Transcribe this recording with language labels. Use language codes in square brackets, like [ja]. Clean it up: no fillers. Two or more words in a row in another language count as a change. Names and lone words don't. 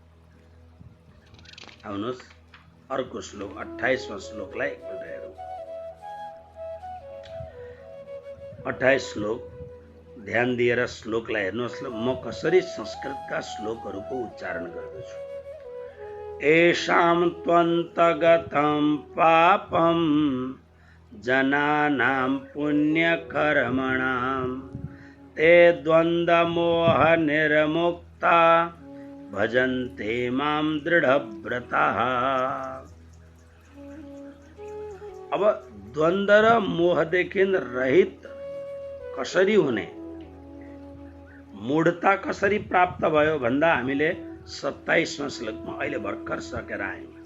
[ne] आउनुहोस् अर्को श्लोक 28वां श्लोकलाई एकपल्ट हेरौँ। 28 श्लोक ध्यान दिएर श्लोकलाई हेर्नुहोस्। म कसरी संस्कृतका श्लोकहरूको उच्चारण गर्दछु। [sa] येषां त्वन्तगतं पापं जनानां पुण्यकर्मणां ते द्वन्द्वमोह निर्मुक्ता भजन्ते मां दृढव्रताः। [ne] अब द्वन्द्व र मोहदेखि रहित कसरी हुने, मूढता कसरी प्राप्त भयो भन्दा हामीले 27वां श्लोकमा अहिले भर्खर सकेर आयौँ।